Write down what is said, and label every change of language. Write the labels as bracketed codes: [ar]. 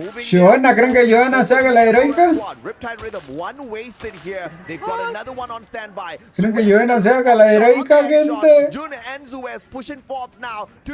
[es] Joana, ¿creen que Joana se haga la heroica? [en] Riptide Rhythm, one wasted here. They've got another one on standby. [es] ¿Creen que Joana se haga la heroica, gente? [en] Jun and Zues pushing forth now.